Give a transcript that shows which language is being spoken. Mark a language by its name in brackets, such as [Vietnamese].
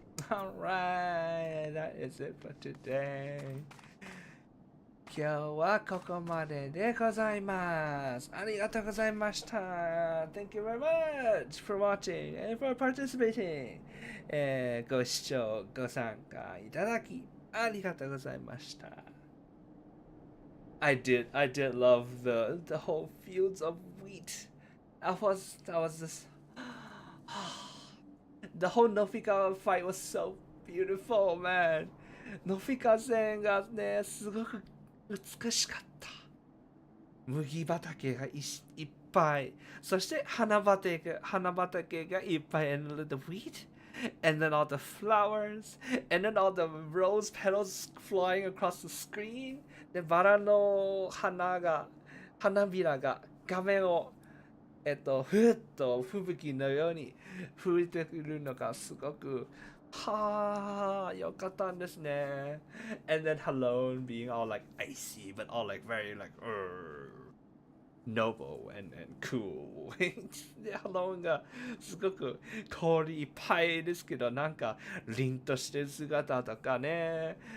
[English] Alright, that is it for today. [Japanese] 今日はここまででございます。ありがとうございました。 [English] Thank you very much for watching and for participating. [Japanese] ご視聴、ご参加いただきありがとうございました。 [English] I did love the whole fields of wheat. That was this. The whole Nofika fight was so beautiful, man. [Japanese] Nofika 戦がね、すごく美しかった。麦畑がいっぱい。そして花畑がいっぱい。 [English] And the wheat. And then all the flowers. And then all the rose petals flying across the screen. [Japanese] で、バラの花びらが画面をふっと吹雪のように吹いてくるのがすごく良かったんですね。 [English] And then Halone being all like icy, but all like very like noble and cool. [Japanese] で、Haloneがすごく氷いっぱいですけど、なんか凛としてる姿とかね。